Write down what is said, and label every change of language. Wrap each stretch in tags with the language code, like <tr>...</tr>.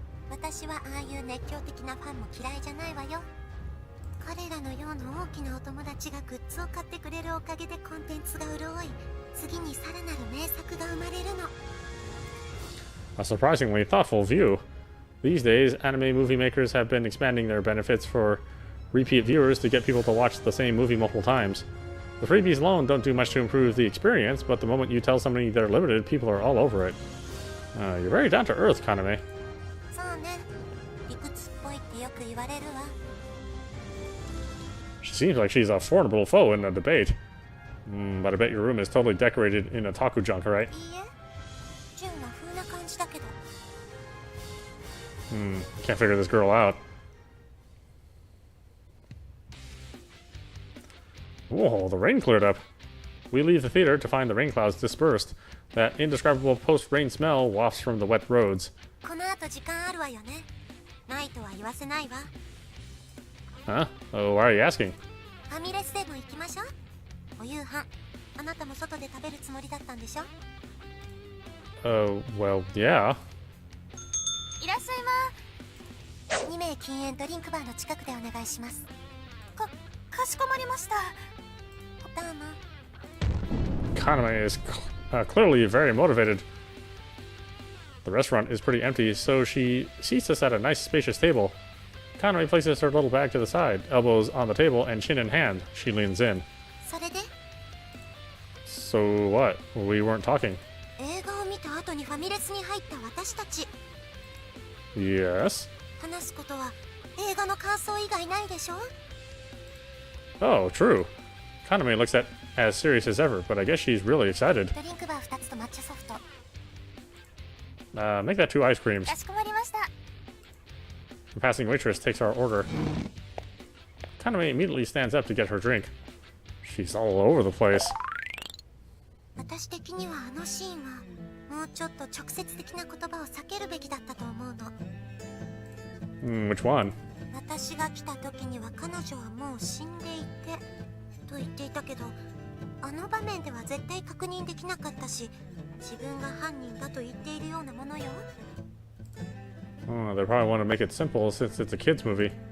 <ja>私はああいう熱狂的なファンも嫌いじゃないわよ。彼らのような大きなお友達がグッズを買ってくれるおかげでコンテンツが潤い、次にさらなる名作が生まれるの。</ja> <en>A surprisingly thoughtful view. These days, anime movie makers have been expanding their benefits for repeat viewers to get people to watch the same movie multiple times. The freebies alone don't do much to improve the experience, but the moment you tell somebody they're limited, people are all over it. You're very down to earth, Kaname.</en> <ja>そうね。理屈っぽいいってよく言われるわ。</ja> <en>She seems like she's a formidable foe in a debate. But I bet your room is totally decorated in otaku junk, right?</en> <ja>いいえ、純は風な感じだけど。</ja> <en>Can't figure this girl out. Whoa, the rain cleared up. We leave the theater to find the rain clouds dispersed. That indescribable post-rain smell wafts from the wet roads.</en> <ja>この後時間あるわよね。ないとは言わせないわ。</ja> <en>Huh? Oh, why are you asking?</en> <ja>ファミレスでも行きましょう。お夕飯、あなたも外で食べるつもりだったんでしょ？</ja> <en>Well, yeah.</en> <ja>いらっしゃいま。2名禁煙ドリンクバーの近くでお願いします。かしこまりました。どうも。</ja> <en>Kaname is clearly very motivated. The restaurant is pretty empty, so she seats us at a nice spacious table. Kaname places her little bag to the side, elbows on the table, and chin in hand. She leans in.</en> <ja>それで</ja> <en>So what? We weren't talking.</en> <ja>映画を見た後にファミレスに入った私たち。</ja> <en>Yes?</en> <ja>話すことは映画の感想以外ないでしょ？</ja> <en>Oh, true. Kaname looks as serious as ever, but I guess she's really excited.</en> <ja>ドリンクバー2つと抹茶ソフト。</ja> <en>Make that 2 ice creams.</en> <ja>かしこまりました。</ja> <en>The passing waitress takes our order. Kaname immediately stands up to get her drink. She's all over the place.</en> <ja>私的にはあのシーンはもうちょっと直接的な言葉を避けるべきだったと思うの。</ja> <en>Which one?</en> <ja>私が来た時には彼女はもう死んでいてと言っていたけど、あの場面では絶対確認できなかったし、自分が犯人だと言っているようなものよ。</ja> <en>They probably want to make it simple since it's a kids movie.</en>